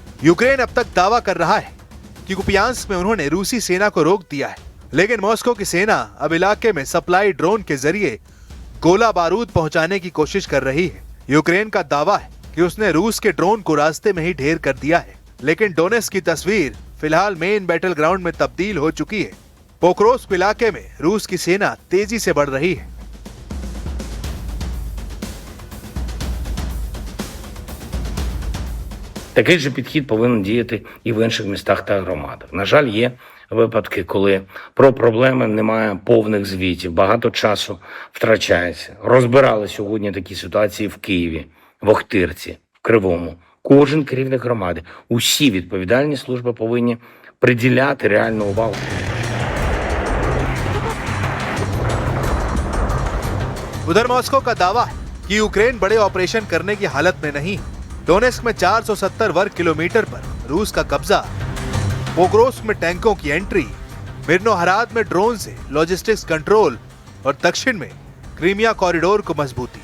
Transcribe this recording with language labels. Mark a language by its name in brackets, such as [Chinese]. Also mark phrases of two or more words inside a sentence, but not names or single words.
[Hindi] यूक्रेन अब तक दावा कर रहा है कि कुपियांस्क में उन्होंने रूसी सेना को रोक दिया है, लेकिन मॉस्को की सेना अब इलाके में [English] supply drone [Hindi] के जरिए गोला बारूद पहुंचाने की कोशिश कर रही है। यूक्रेन का दावा है कि उसने रूस के ड्रोन को रास्ते में ही ढेर कर दिया है, लेकिन डोनेस्क की तस्वीर फिलहाल [English] main battle ground [Hindi] में तब्दील हो चुकी है। पोक्रोव्स्क इलाके में रूस की सेना तेजी से बढ़ रही है। [Ukrainian] Такий же підхід повинен діяти і в інших містах та громадах. На жаль, є випадки, коли про проблеми немає повних звітів, багато часу втрачається. Розбирали сьогодні такі ситуації в Києві, в Охтирці, в Кривому. Кожен керівник громади, усі відповідальні служби повинні приділяти реальну увагу. [Hindi] उधर मॉस्को का दावा है कि यूक्रेन बड़े ऑपरेशन करने की हालत में नहीं है। डोनेस्क में 470 वर्ग किलोमीटर पर रूस का कब्जा, पोक्रोव्स्क में टैंकों की एंट्री, मिर्नोहराद में ड्रोन से [English] logistics control [Hindi] और दक्षिण में क्रीमिया कॉरिडोर को मजबूती।